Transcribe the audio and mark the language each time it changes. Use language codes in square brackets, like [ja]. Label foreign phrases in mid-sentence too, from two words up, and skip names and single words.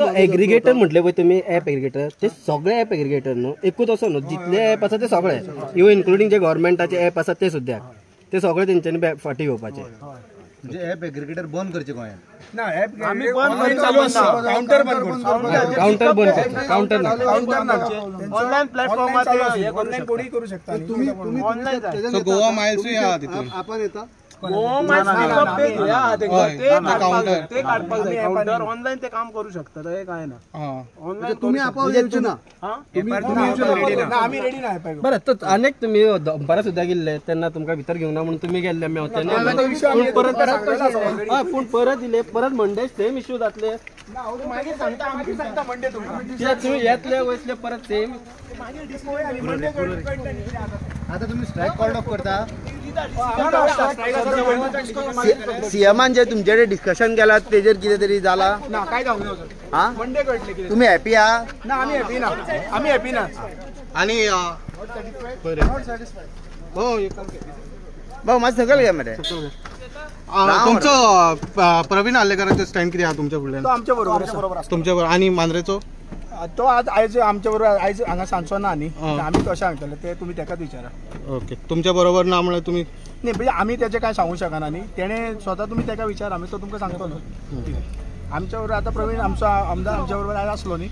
[kok] तो एग्रिगेटर म्हटले पळय तुम्ही [en] app aggregator [kok] ते सगळे [en] app aggregator [kok] न्हू एकूच असो न्हू जितले ऍप आसा ते सगळे [en] even including [kok] जे गव्हर्नमेंटाचे ऍप आसा ते सुद्धा ते सगळे तेंच्यांनी फाटी घेवपाचे. म्हणजे [en] app aggregator [kok] बंद करचे गोंयांत. आम्ही बंद चालू आसा. काउंटर बंद करता. काउंटर ना [en] online platformar [kok] हे करू शकता. तुम्ही ऑनलाईन सो गोवा माइल्सूय आहा तितून. आपण येता [en] counter online [kok] ते काम करू शकतात. हे काय ना ऑनलाईन तुम्ही आम्ही रेडी नाही. बरं तर अनेक तुम्ही दंपारा सुद्धा गेल्ले तेन्ना तुमकां भितर घेवना म्हणून तुम्ही गेल्ले आमी पूण परत दिले परत [en] Monday same issue [kok] जातले. तुम्ही येतले वयतले परत सेम. आता तुम्ही [en] strike call off [kok] करता. सीएमान जे तुमचे डिस्कशन केला तेजेर कितें तरी जाला ना काय जावंक ना. हा मंडे कळटले कितें. तुम्ही हॅपी आहा. ना आम्ही हॅपी ना. आणि [mr] भाऊ माझं सगळं घ्या मरे. [kok] तुमचं प्रवीण आल्लेकरांचं स्टँड किती आहा तुमच्या फुडल्यान. तो आमच्या बरोबर तुमच्या बरोबर आणि मांद्रेचो तो आज आयज आमच्या बरोबर आयज हांगा सांगचो ना न्ही. आमी कशें सांगतले ते तुमी तेकाच विचारा. ओके तुमच्या बरोबर ना म्हणल्यार तुम्ही नाही म्हणजे आमी तेचे काय सांगू शकना न्ही. तेणे स्वता तुमी तेका विचार आमी तो तुमकां सांगतो न्हू. आमच्या बरोबर आता प्रवीण आमचो आमदार आमच्या बरोबर आयज आसलो न्ही.